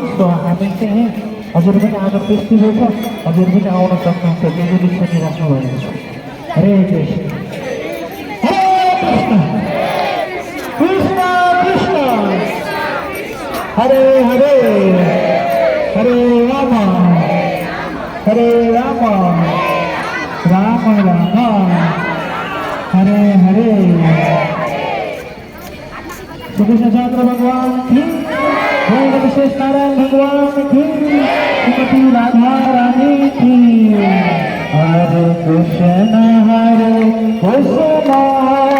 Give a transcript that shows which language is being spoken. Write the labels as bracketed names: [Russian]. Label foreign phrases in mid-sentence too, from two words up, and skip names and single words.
[Nepali] सो हामी चाहिँ हजुर पनि आज फेस्टिभल छ, हजुर पनि आउन सक्नुहुन्छ, डेलिभरी सुनिराख्नु भएको छ। [Sanskrit] हरे कृष्ण कृष्ण कृष्ण हरे हरे हरे राम राम राम हरे हरे। [Hindi] श्री कृष्णचंद्र भगवान की, विशेष नारायण भगवान की, श्रीमती राधा रानी की। [Sanskrit] हरे कृष्ण, हरे कृष्ण,